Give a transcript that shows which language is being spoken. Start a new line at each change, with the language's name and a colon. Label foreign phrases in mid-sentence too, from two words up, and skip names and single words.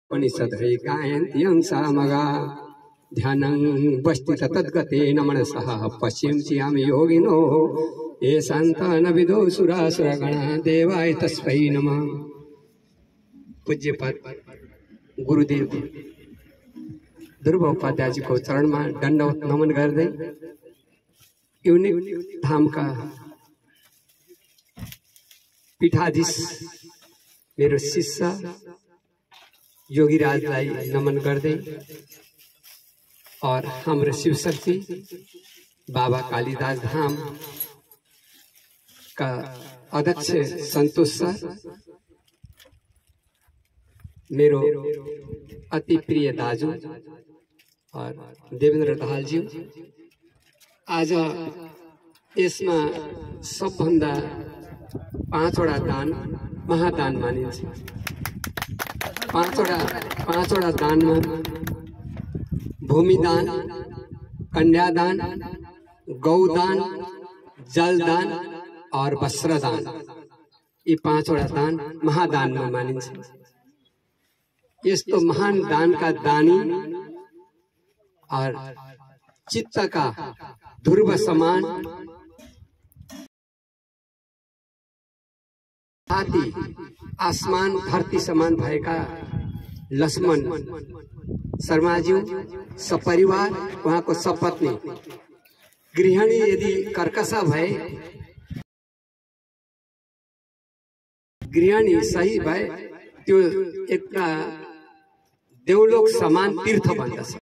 Sanskrit: उपनिषद् गायन्ति हंसामगा ध्यानं बस्ति तद्गतेन मनसः पश्यन्ति याम योगिनो ये शान्तानविदो सुरासुरगणा देवाय तस्मै नमः।
Nepali: पूज्यपाद गुरुदेव ध्रुव उपाध्याय जी को
Hindi: चरण में
Nepali: दंडवत नमन गर्दै युनिक धाम का पीठाधीश मेरो शिष्य योगीराजलाई नमन गर्दै और हाम्रो शिवशक्ति बाबा कालीदास धाम का अध्यक्ष संतोष सर, मेरो अति प्रिय दाजु और देवेन्द्र दाहाल जी, आज यसमा सबभन्दा 5वटा दान महादान मानिन्छ। 5वटा दानमा भूमिदान, कन्यादान, गौदान, जलदान और वस्त्रदान, यी 5वटा दान महादानमा मानिन्छ। यस्तो महान दान का दानी और चित्त का ध्रुव समान हाथी आसमान धरती समान भएका लक्ष्मण शर्माज्यू सपरिवार, वहाँ को सपत्नी गृहिणी यदि कर्कशा भए, गृहिणी सही भए त्यो एक देवलोक समान तीर्थ बन्दछ।